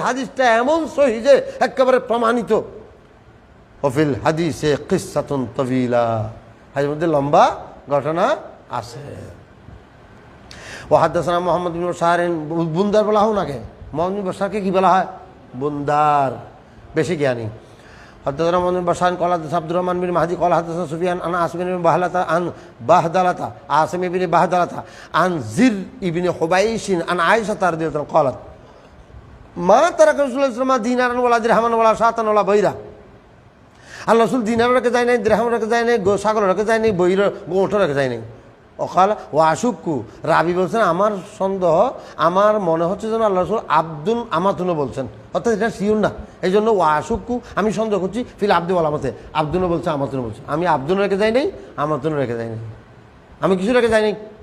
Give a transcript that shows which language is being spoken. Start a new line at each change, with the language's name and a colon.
Bangla: হাদিসটা এমন সহিহ যে একেবারে প্রমাণিত।
Arabic: ওফিল হাদিসে কিসসাতুন তাবিলা,
Bangla: হাদিসের মধ্যে লম্বা ঘটনা আছে।
Arabic: ও হাদদাসানা
Bangla: মুহাম্মদ বিন বাশার, বুন্দার বলা হোক নাকি, মুহাম্মদ বিন বাশারকে কি বলা হয়? বুন্দার, বেশি জ্ঞানী।
Arabic: حدثنا محمد بن بشار قال حدثنا عبد الرحمن بن مهدي قال حدثنا سفيان عن عاصم بن بهلة عن بهدلة عاصم بن بهدلة عن زر بن حبيش عن عائشة رضي الله عنها قالت ما ترك رسول الله صلى الله عليه وسلم دينارا ولا درهما ولا شاة ولا بيرا।
Bangla: আল্লাহ রাসূল দিনার রেখে যায় নাই, দিরহাম রেখে যায় নাই, ছাগল রেখে যায় নাই, বইর গোঁটো রেখে যায় নাই।
Arabic: অকাল ও আশুক্কু,
Bangla: রাবি বলছেন আমার সন্দেহ, আমার মনে হচ্ছে যেন আল্লাহ রাসূল আব্দুল আমাতুনও বলছেন, অর্থাৎ এটা শিওর না, এই জন্য ও আশুক্কু আমি সন্দেহ করছি ফিল আব্দুল আমাতে, আব্দুলও বলছে আমাতুনও বলছে, আমি আব্দুল রেখে যাই নাই, আমাতুনও রেখে যাই নাই, আমি কিছু রেখে যাই নাই।